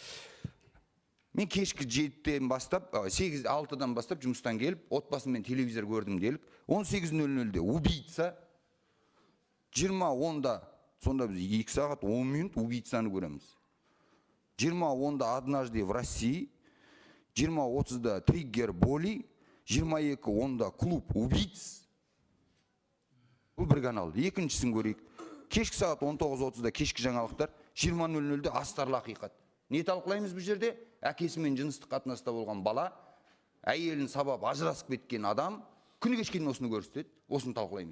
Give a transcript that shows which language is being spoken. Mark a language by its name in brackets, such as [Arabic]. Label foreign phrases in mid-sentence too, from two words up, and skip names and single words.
[Kazakh] Мен кешкі 7-ден бастап, 6-дан бастап жұмыстан келіп, отбасымен телевизор көрдім делік. 18:00-де убийца, 20:10-да, сонда біз 2 сағат 10 минут убийцаны көреміз. 20:10-да «Однажды в России», 20:30-да «Триггер боли», 22:10-да «Клуб убийц». Бұл бір канал. Екіншісін көрейік. Кешкі сағат 19:30-да кешкі жаңалықтар, 20:00-де астарлы ақиқат. Не талқылаймыз бұл жерде? Әкесімен жыныстық қатынаста болған бала, әйелін сабап ажырасып кеткен адам, күні кешкен осыны көрсетеді, осыны талқылаймыз.